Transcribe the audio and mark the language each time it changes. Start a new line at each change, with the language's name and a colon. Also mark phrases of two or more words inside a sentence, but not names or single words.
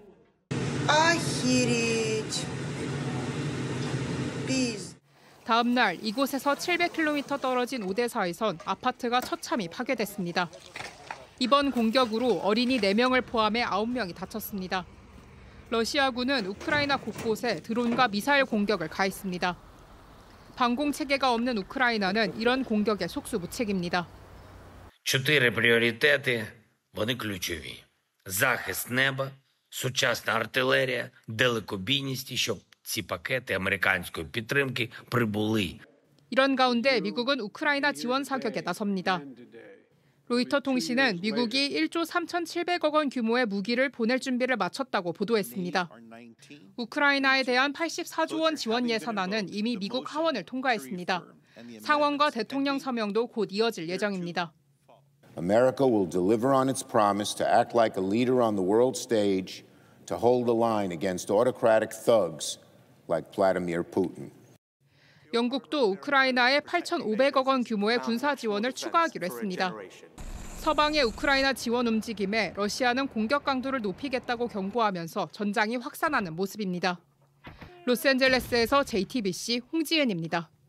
Korean: 다음 날 이곳에서 700km 떨어진 오데사에선 아파트가 처참히 파괴됐습니다. 이번 공격으로 어린이 4명을 포함해 9명이 다쳤습니다. 러시아군은 우크라이나 곳곳에 드론과 미사일 공격을 가했습니다. 방공 체계가 없는 우크라이나는 이런 공격에 속수무책입니다.
Ukrainian: 4 пріоритети, вони ключові. Захист неба, сучасна артилерія, далекобійність, щоб ці пакети американської підтримки прибули.
Korean: 이런 가운데 미국은 우크라이나 지원 사격에 나섭니다. 로이터 통신은 미국이 1조 3,700억 원 규모의 무기를 보낼 준비를 마쳤다고 보도했습니다. 우크라이나에 대한 84조 원 지원 예산안은 이미 미국 하원을 통과했습니다. 상원과 대통령 서명도 곧 이어질 예정입니다.
English: America will deliver on its promise to act like a leader on the world stage, to hold the line against autocratic thugs like Vladimir Putin.
Korean: 영국도 우크라이나에 8,500억 원 규모의 군사 지원을 추가하기로 했습니다. 서방의 우크라이나 지원 움직임에 러시아는 공격 강도를 높이겠다고 경고하면서 전장이 확산하는 모습입니다. 로스앤젤레스에서 JTBC 홍지은입니다.